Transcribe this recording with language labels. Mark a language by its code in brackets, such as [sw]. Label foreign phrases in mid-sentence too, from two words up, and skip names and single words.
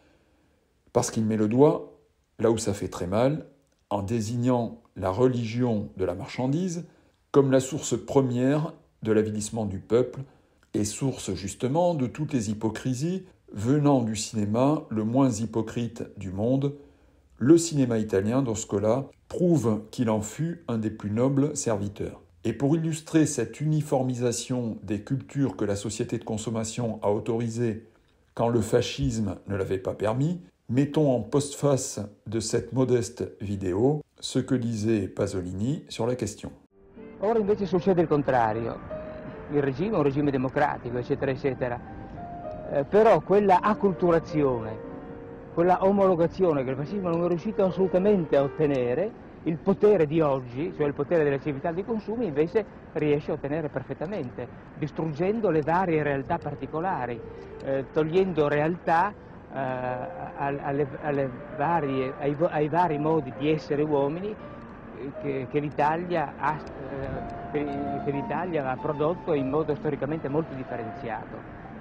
[fr] parce qu'il met le doigt là où ça fait très mal, en désignant la religion de la marchandise comme la source première de l'avilissement du peuple et source justement de toutes les hypocrisies venant du cinéma le moins hypocrite du monde, le cinéma italien, dans ce cas-là, prouve qu'il en fut un des plus nobles serviteurs. Et pour illustrer cette uniformisation des cultures que la société de consommation a autorisées quand le fascisme ne l'avait pas permis, mettons en postface de cette modeste vidéo ce que disait Pasolini sur la question. [it] Ora invece succede il contrario, il regime è un regime democratico, eccetera, eccetera, però quella acculturazione, quella omologazione che il fascismo non è riuscito assolutamente a ottenere, il potere di oggi, cioè il potere delle civiltà dei consumi, invece riesce a ottenere perfettamente, distruggendo le varie realtà particolari, togliendo realtà ai vari modi di essere uomini che l'Italia ha prodotto in modo storicamente molto differenziato.